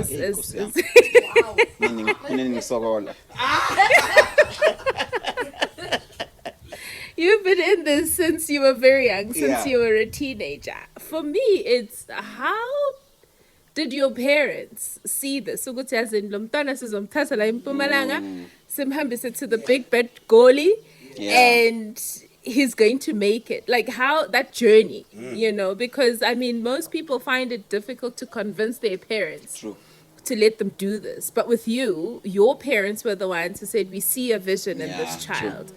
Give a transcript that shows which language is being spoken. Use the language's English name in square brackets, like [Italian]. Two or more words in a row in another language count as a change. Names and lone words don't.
[English] You've been in this since you were very young, since you were a teenager. For me, it's how did your parents see this? [Zulu] Ukuthi [English] as in [Zulu] lo mntwana sizomthatha la eMpumalanga, simhambise [English] to the big bad goalie, and he's going to make it. Like how that journey, you know, because I mean, most people find it difficult to convince their parents to let them do this. But with you, your parents were the ones who said, we see a vision in this child.